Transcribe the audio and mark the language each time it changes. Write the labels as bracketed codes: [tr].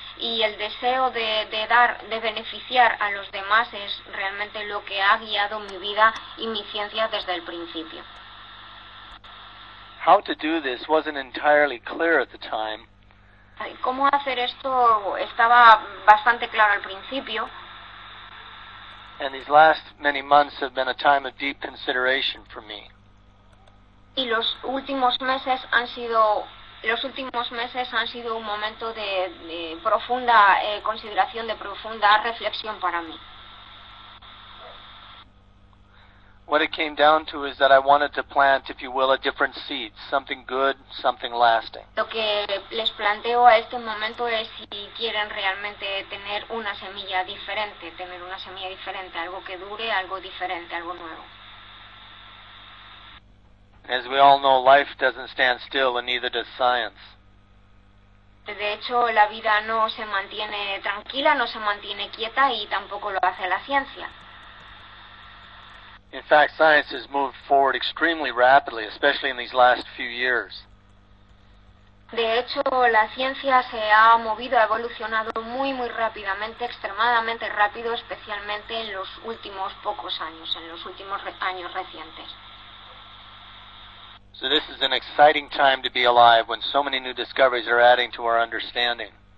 [es] Y el deseo de dar, de beneficiar a los demás, es realmente lo que ha guiado mi vida y mi ciencia desde el principio. [en] How to do this wasn't entirely clear at the time. [es] ¿Cómo hacer esto? Estaba bastante claro al principio. [en] And these last many months have been a time of deep consideration for me. [es] Y los últimos meses han sido... Los últimos meses han sido un momento de profunda consideración, de profunda reflexión para mí. [en] What it came down to is that I wanted to plant, if you will, a different seed, something good, something lasting. [es] Lo que les planteo a este momento es si quieren realmente tener una semilla diferente, algo que dure, algo diferente, algo nuevo. [en] As we all know, life doesn't stand still, and neither does science. [es] De hecho, la vida no se mantiene tranquila, no se mantiene quieta, y tampoco lo hace la ciencia. [en] In fact, science has moved forward extremely rapidly, especially in these last few years. [es] De hecho, la ciencia se ha movido, ha evolucionado muy, muy rápidamente, extremadamente rápido, especialmente en los últimos pocos años, en los últimos años recientes. [en] So this is an exciting time to be alive when so many new discoveries are adding to our understanding.